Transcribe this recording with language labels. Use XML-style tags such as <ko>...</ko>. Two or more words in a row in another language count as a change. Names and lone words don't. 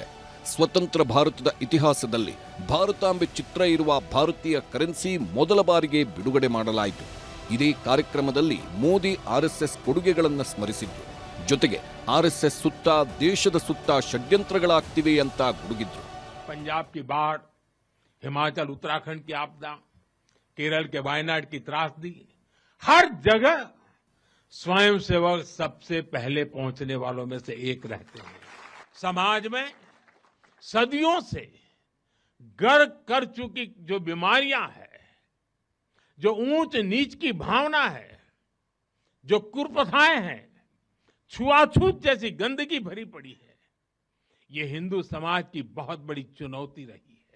<kn>ಸ್ವತಂತ್ರ ಭಾರತದ ಇತಿಹಾಸದಲ್ಲಿ ಭಾರತಾಂಬೆ ಚಿತ್ರ ಇರುವ ಭಾರತೀಯ ಕರೆನ್ಸಿ ಮೊದಲ ಬಾರಿಗೆ ಬಿಡುಗಡೆ ಮಾಡಲಾಯಿತು. ಇದೇ ಕಾರ್ಯಕ್ರಮದಲ್ಲಿ ಮೋದಿ ಆರ್ಎಸ್ಎಸ್ ಕೊಡುಗೆಗಳನ್ನು ಸ್ಮರಿಸಿದ್ರು. ಜೊತೆಗೆ ಆರ್ಎಸ್ಎಸ್ ಸುತ್ತ ದೇಶದ ಸುತ್ತ ಷಡ್ಯಂತ್ರಗಳಾಗ್ತಿವೆ ಅಂತ ಗುಡುಗಿದ್ರು.</kn> <hi>पंजाब की बाढ़, हिमाचल उत्तराखंड की आपदा, केरल के वायनाड की त्रासदी, हर जगह स्वयंसेवक सबसे पहले पहुंचने वालों में से एक रहते हैं. समाज में सदियों से घर कर चुकी जो बीमारियां हैं, जो ऊंच नीच की भावना है, जो कुप्रथाएं हैं, छुआछूत जैसी गंदगी भरी पड़ी है, ये हिंदू समाज की बहुत बड़ी चुनौती रही है.</hi>